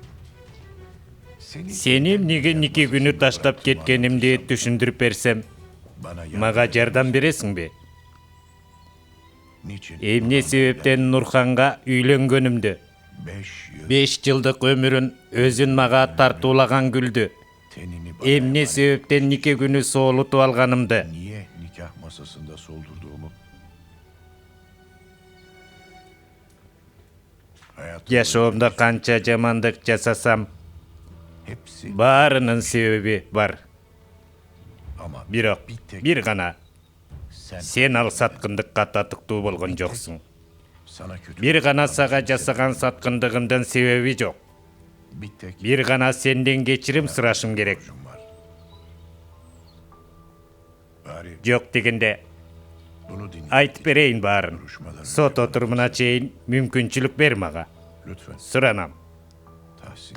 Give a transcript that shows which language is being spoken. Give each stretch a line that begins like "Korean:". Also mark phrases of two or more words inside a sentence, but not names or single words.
Kyrgyz: Сени эмнеге 2 күнү таштап кеткенимди түшүндүрүп берсем, Мага жардам бересиңби? Эмне себептен Нурханга үйлөнгөнүмдү, 5 жылдык өмүрүн өзүн мага тартуулаган күлдү. Эмне себептен нике күнү соолутуп алганымды,
Turkish: Niye nikah masasında soldurduğumu.
Kyrgyz: жашоомдо канча жамандык жасасам,
Turkish: Hepsi
Kyrgyz: баарынын себеби бар.
Turkish: ama
Kyrgyz: Бирок бир гана
Turkish: sen
Kyrgyz: сен ал саткындыкка татыктуу болгон жоксуң.
Turkish: sana kötü
Kyrgyz: Бир гана сага жасаган саткындыгымдын себеби жок.
Turkish: bir tek
Kyrgyz: Бир гана сенден кечирим сурашым керек.
Turkish: borcum var. Bari
Kyrgyz: Жок дегенде
Turkish: bunu dinle.
Kyrgyz: айтып берейин баарын. Сот отурумуна чейин мүмкүнчүлүк бер мага.
Turkish: Lütfen
Kyrgyz: Суранам. Tahsin.